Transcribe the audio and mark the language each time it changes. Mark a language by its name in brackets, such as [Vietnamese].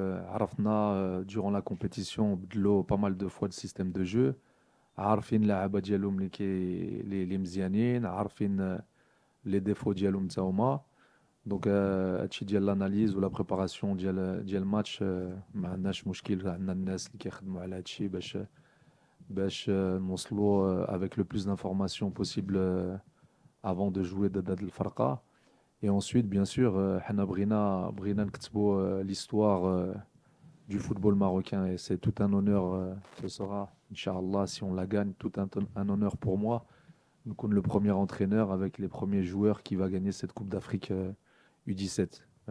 [Arabic] عرفنا [French] durant la compétition [Arabic] بدلوا [French] pas mal de fois de système de jeu. [Arabic] عارفين اللعابه ديالهم اللي مزيانين، عارفين لي ديفو ديالهم حتى هما. دونك هادشي ديال لاناليز ولا بريباراسيون ديال الماتش ما عندناش مشكل. عندنا الناس اللي كيخدموا على هادشي باش نوصلوا [French] avec le plus d'informations possible avant de jouer [Arabic] ضد هاد الفرقه. [French] Et ensuite, bien sûr, [Arabic] حنا بغينا نكتبوا [French] l'histoire du football marocain et c'est tout un honneur, ce sera, Inch'Allah, si on la gagne, tout un honneur pour moi. [Arabic] نكون [French] le premier entraîneur avec les premiers joueurs qui va gagner cette Coupe d'Afrique U17.